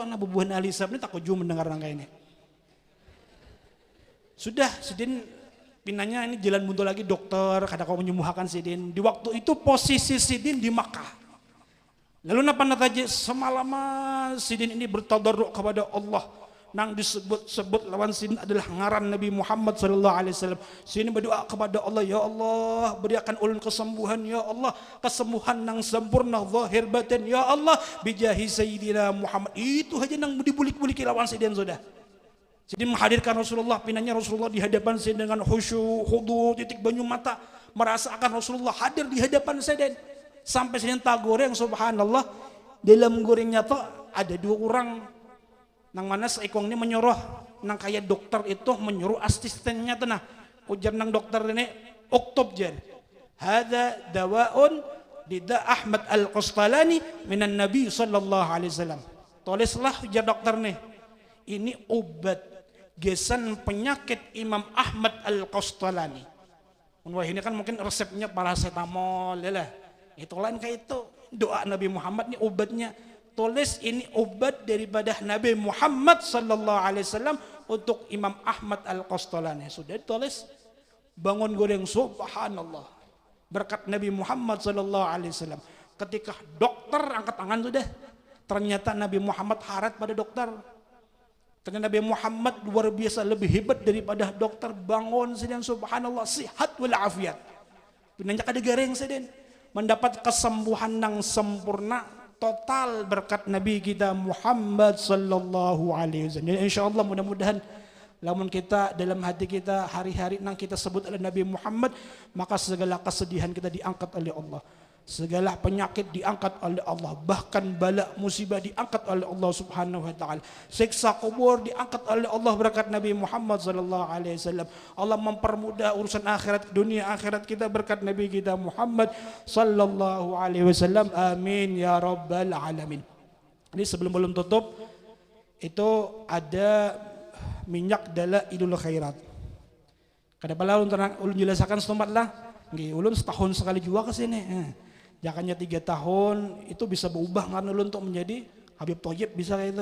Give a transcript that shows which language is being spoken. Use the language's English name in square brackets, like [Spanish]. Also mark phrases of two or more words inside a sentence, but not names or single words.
[Banjar] Nah bubuhan ahli hisab ini tak jauh mendengar nang ini. Sudah sidin pinanya ini jalan buntu lagi dokter kada kau menyembuhkan sidin. Di waktu itu posisi sidin di Makkah. Lalu napa nataji semalaman sidin ini bertadarruk kepada Allah. Nang disebut lawan sidin adalah ngaran Nabi Muhammad [Arabic] صلى الله عليه وسلم. [Banjar] Sidin berdoa kepada Allah, ya Allah berikan ulun kesembuhan, ya Allah kesembuhan nang sempurna zahir batin, ya Allah [Arabic] بجاه سيدنا [Banjar] Muhammad. Itu aja nang dibulik-buliki lawan sidin sudah. Sidin menghadirkan Rasulullah, pinanya Rasulullah di hadapan sidin dengan khusyuk, khudu, titik banyu mata, merasakan Rasulullah hadir di hadapan sidin. Sampai sidin tak goreng subhanallah dalam gorengnya tuh ada 2 orang nang mana seikong ini menyuruh nang kayak dokter itu menyuruh asistennya tuh nah ujar nang dokter ini uktub jar [Arabic] هذا دواء لداء أحمد القسطلاني من النبي صلى الله عليه وسلم. [Banjar] Tulislah ujar dokter nih ini obat gesan penyakit Imam Ahmad Al-Qastalani. Wah ini kan mungkin resepnya paracetamol ya lah. Itu lain kayak itu. Doa Nabi Muhammad ini obatnya. Tulis ini obat daripada Nabi Muhammad [Arabic] صلى الله عليه وسلم [Banjar] untuk Imam Ahmad Al-Qastolani. Sudah ditulis. Bangun goreng subhanallah. Berkat Nabi Muhammad [Arabic] صلى الله عليه وسلم. [Banjar] Ketika dokter angkat tangan sudah. Ternyata Nabi Muhammad harat pada dokter. Dengan Nabi Muhammad luar biasa lebih hebat daripada dokter. Bangun sedang subhanallah sihat wal afiat. Pinanya kada gareng sedang mendapat kesembuhan yang sempurna total berkat Nabi kita Muhammad [Arabic] صلى الله عليه وسلم. [Banjar] Jadi insyaallah mudah-mudahan lamun kita dalam hati kita hari-hari nang kita sebut oleh Nabi Muhammad, maka segala kesedihan kita diangkat oleh Allah. Segala penyakit diangkat oleh Allah, bahkan bala musibah diangkat oleh Allah [Arabic] سبحانه وتعالى. [Banjar] Siksa kubur diangkat oleh Allah berkat Nabi Muhammad [Arabic] صلى الله عليه وسلم. [Banjar] Allah mempermudah urusan akhirat dunia akhirat kita berkat Nabi kita Muhammad [Arabic] صلى الله عليه وسلم. آمين يا رب العالمين. [Banjar] Ini sebelum tutup itu ada minyak Dalailul Khairat. Kada pala ulun jelasakan setempat lah. Nggih, ulun setahun sekali juga ke sini. Jangannya 3 tahun itu bisa berubah karena ulun untuk menjadi Habib Thayyib bisa kayak itu.